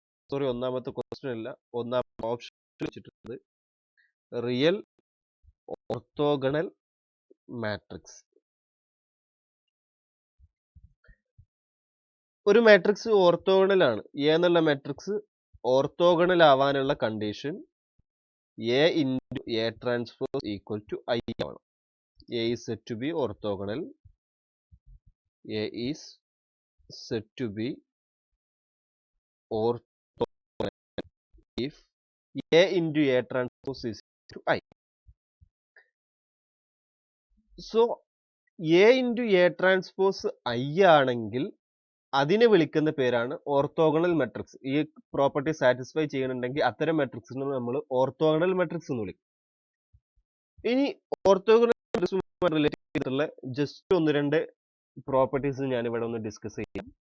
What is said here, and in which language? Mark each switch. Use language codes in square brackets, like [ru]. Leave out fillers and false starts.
[ml] Sorry, ഒന്നാമത്തെ question അല്ല, ഒന്നാമത്തെ ഓപ്ഷൻ വെച്ചിട്ടുള്ളത് റിയൽ ഓർത്തോഗണൽ മാട്രിക്സ്. ഒരു മാട്രിക്സ് ഓർത്തോഗണൽ ആണ്, എ എന്നുള്ള മാട്രിക്സ് ഓർത്തോഗണൽ ആവാനുള്ള condition [en] A into A transpose equal to I [ml] ആണ്. [en] A is said to be orthogonal. A is said to be orthogonal if A into A transpose is equal to I. So A into A transpose I [ml] ആണെങ്കിൽ അതിനെ വിളിക്കുന്ന പേരാണ് orthogonal matrix. ഈ property satisfy ചെയ്യുന്നുണ്ടെങ്കിൽ അത്തരം മാട്രിക്സിനെ നമ്മൾ orthogonal matrix എന്ന് വിളിക്കും. ഇനി ഓർത്തോഗണൽ മാട്രിക്സുമായി റിലേറ്റ് ചെയ്തിട്ടുള്ള ജസ്റ്റ് ഒന്ന് രണ്ട് പ്രോപ്പർട്ടീസ് ഞാൻ ഇവിടെ ഒന്ന് ഡിസ്കസ് ചെയ്യാം.